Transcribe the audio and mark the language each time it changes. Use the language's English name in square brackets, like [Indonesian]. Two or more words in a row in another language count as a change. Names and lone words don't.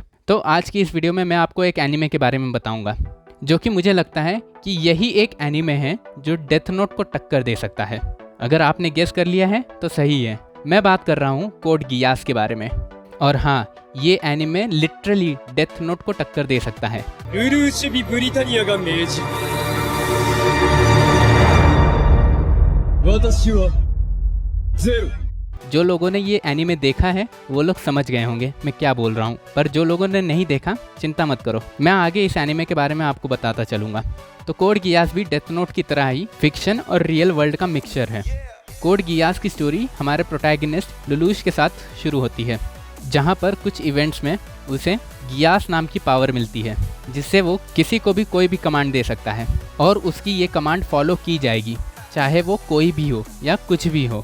[Hindi] तो आज की इस वीडियो में मैं आपको एक एनिमे के बारे में बताऊंगा जो कि मुझे लगता है कि यही एक एनिमे है जो डेथ नोट को टक्कर दे सकता है। अगर आपने गेस कर लिया है तो सही है, मैं बात कर रहा हूँ कोड गियास के बारे में। और हाँ, ये एनिमे लिटरली डेथ नोट को टक्कर दे सकता है। [Japanese] ルルーシュビ・ブリタニアが命じる私はゼロ [Hindi] जो लोगों ने ये एनीमे देखा है वो लोग समझ गए होंगे मैं क्या बोल रहा हूँ, पर जो लोगों ने नहीं देखा चिंता मत करो, मैं आगे इस एनीमे के बारे में आपको बताता चलूँगा। तो कोड गियास भी डेथ नोट की तरह ही फिक्शन और [English] real world [Hindi] का मिक्सचर है। कोड गियास की स्टोरी हमारे प्रोटैगनिस्ट लुलूश के साथ शुरू होती है, जहाँ पर कुछ इवेंट्स में उसे गियास नाम की पावर मिलती है जिससे वो किसी को भी कोई भी कमांड दे सकता है और उसकी ये [English] command follow [Hindi] की जाएगी, चाहे वो कोई भी हो या कुछ भी हो।